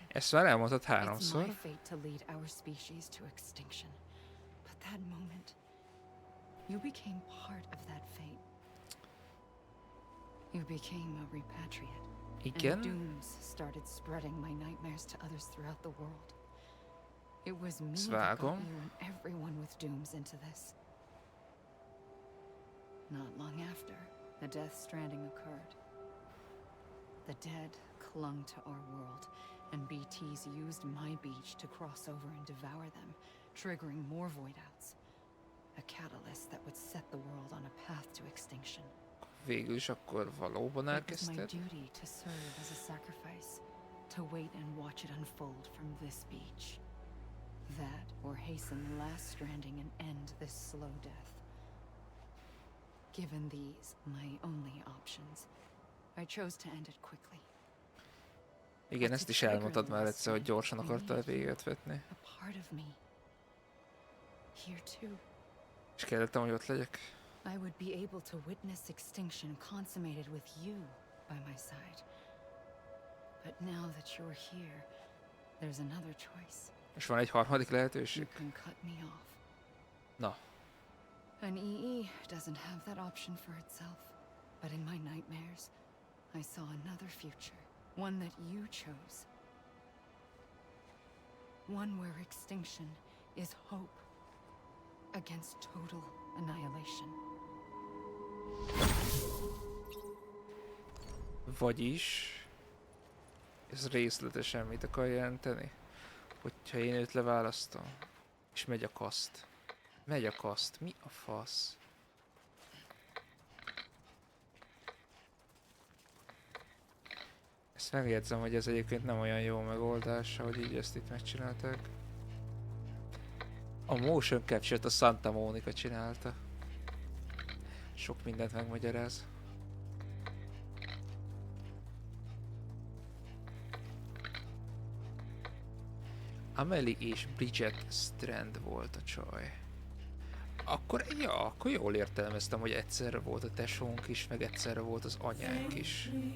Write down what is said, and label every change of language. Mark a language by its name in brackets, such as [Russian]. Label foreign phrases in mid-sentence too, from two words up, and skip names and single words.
[Hungarian] Ezt már elmondtad [English] It's my [Hungarian] háromszor. [English] fate to lead our species to extinction. But that moment, you became part of that fate. You became a repatriate. [Hungarian] Igen? [English] And dooms started spreading my nightmares to others throughout the world. It was me that got [Hungarian] Vágom. [English] you and everyone with dooms into this. Not long after, a death stranding occurred. The dead clung to our world, and BTs used my beach to cross over and devour them, triggering more void outs. A catalyst that would set the world on a path to extinction. [Hungarian] Végül is akkor valóban [English] It was my [Hungarian] elkezdted? [English] duty to serve as a sacrifice, to wait and watch it unfold from this beach. That, or hasten the last stranding and end this slow death. Given these, my only options, I chose to end it quickly. [Hungarian] Igen, ezt is elmondtad már egyszer, hogy gyorsan akartál véget vetni. [English] A part of me. Here too. [Hungarian] És kellettem, hogy ott legyek. [English] I would be able to witness extinction consummated with you by my side. But now that you're here, there's another choice. [Hungarian] És van egy harmadik [English] You [Hungarian] lehetőség. [English] can cut me off. [Hungarian] Na, [English] An EE doesn't have that option for itself. But in my nightmares, I saw another future. One that you chose. One where extinction is hope against total annihilation. [Hungarian] vagyis... Ez részletesen mit akar jelenteni? Hogyha én őt leválasztom, és megy a kaszt. Megy a kaszt. Mi a fasz? Ezt megjegyzem, hogy ez egyébként nem olyan jó megoldás, hogy így ezt itt megcsinálták. A [English] motion capture- [Hungarian] t a Santa Monica csinálta. Sok mindent megmagyaráz. Amelie és Bridget Strand volt a csaj. Akkor, ja, akkor jól értelmeztem, hogy egyszerre volt a tesónk is, meg egyszerre volt az anyánk is.